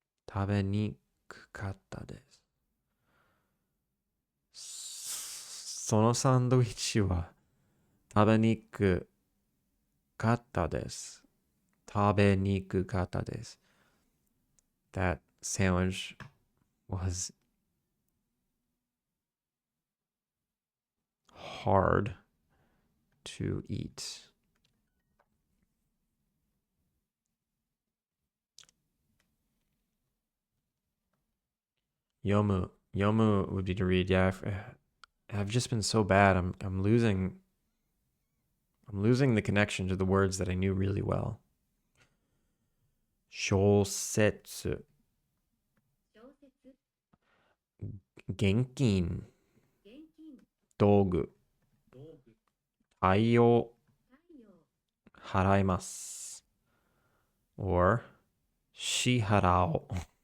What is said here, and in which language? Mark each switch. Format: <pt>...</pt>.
<ja>食べにくかったです。そのサンドイッチは食べにくかったです。食べにくかったです。</ja> <en>That sandwich was hard to eat. Yomu would be to read. Yeah, I've just been so bad. I'm losing the connection to the words that I knew really well. 小説現金道具対応払います or 支払おう</en>